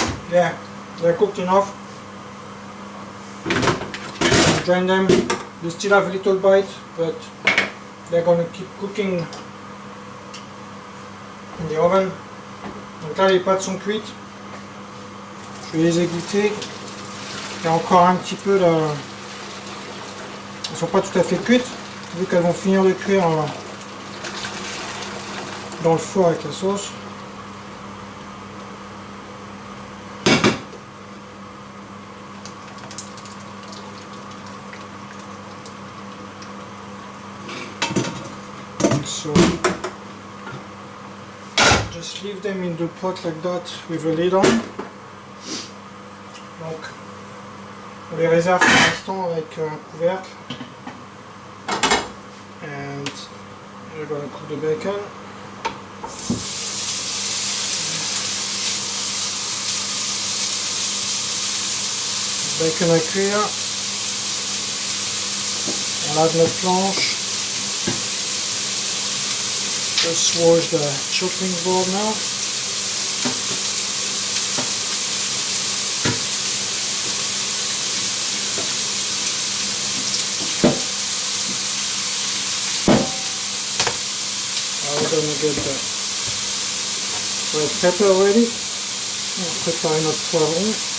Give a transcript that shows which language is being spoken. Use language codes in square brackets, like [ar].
[en] Yeah, they're cooked enough. Drain them. They still have a little bite, but they're going to keep cooking in the oven. [fr] Donc là, les pâtes sont cuites. Je vais les égoutter. Il y a encore un petit peu de... Elles ne sont pas tout à fait cuites, vu qu'elles vont finir de cuire dans le four avec la sauce. [en] So just leave them in the pot like that with a lid on. [fr] Donc on les réserve pour l'instant avec un couvercle. [en] And we're going to cook the bacon. [fr] Bacon à cuire. On lave notre planche. [en] Just wash the chopping board now. Now we're going to get the red pepper ready. [fr] On va préparer notre poivron.